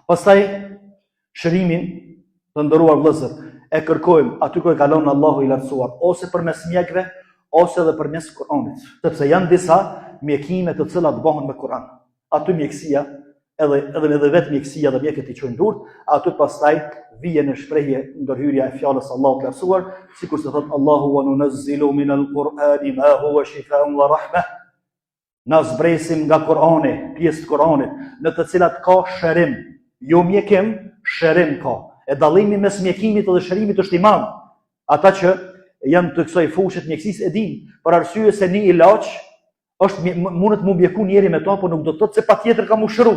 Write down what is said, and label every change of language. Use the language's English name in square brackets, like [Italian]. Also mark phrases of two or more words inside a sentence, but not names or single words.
[Albanian] Pastaj shërimin të nderuar vëllezër e kërkojmë aty ku e kalon Allahu I lartësuar, ose përmes mjekëve, ose edhe përmes Kuranit. Sepse janë disa mjekime të cilat bëhen me Kuran. Aty mjekësia, edhe vetë mjekësia dhe mjekët I çojnë durt, aty pastaj vjen në shprehje ndërhyrja e fjalës Allahut të lartësuar, sikur se thot Allahu [Arabic] وننزل من القرآن ما هو شفاء ورحمة. [Albanian] Na zbresim nga Kurani, pjesë të Kuranit, në të cilat ka shërim, jo mjekim, shërim ka. E dallimi mes mjekimit dhe shërimit është I madh. Ata që janë të kësaj fushë të mjekësisë e dinë, për arsye se një ilaç mundet mu mjeku njeri me to, po nuk do të thotë se patjetër ka mu shëru.